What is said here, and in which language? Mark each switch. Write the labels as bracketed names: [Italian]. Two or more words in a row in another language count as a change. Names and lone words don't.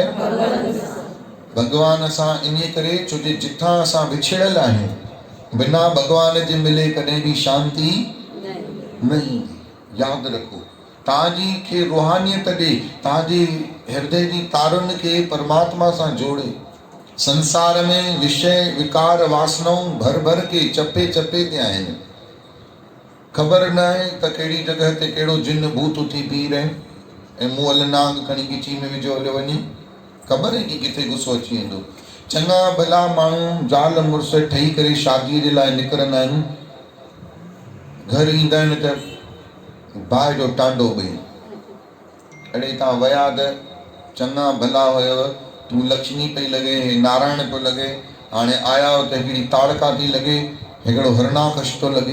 [Sindhi] भगवान सां। इन करे छो जे जिथां असां विछड़ियल आहियूं, बिना भगवान जे मिले कॾहिं बि शांती न ईंदी। यादि रखो, तव्हांजी खे रूहानियत ॾे, तव्हांजे हृदय जी तारुनि खे परमात्मा सां जोड़े। संसार में विषय विकार वासनाऊं भर भर के चपे चपे ते आहिनि। ख़बर न आहे त कहिड़ी जॻह ते कहिड़ो जिन भूत उथी बीह रहे। ऐं मूं हल नांग खणी गिची में विझो हलियो वञे, ख़बर आहे कि किथे गुस्सो अची वेंदो। चङा भला माण्हू ज़ाल मुड़ुस ठही करे शादीअ जे लाइ निकिरंदा आहिनि, घर ईंदा आहिनि त बाहि जो टांडो ॿई, अड़े तव्हां विया त चङा भला हुयव, तूं लक्ष्मी पई लॻे, नारायण पियो लॻे, हाणे आया हो त हिकिड़ी ताड़का थी लॻे, हिकिड़ो हरणाकश थो लॻे।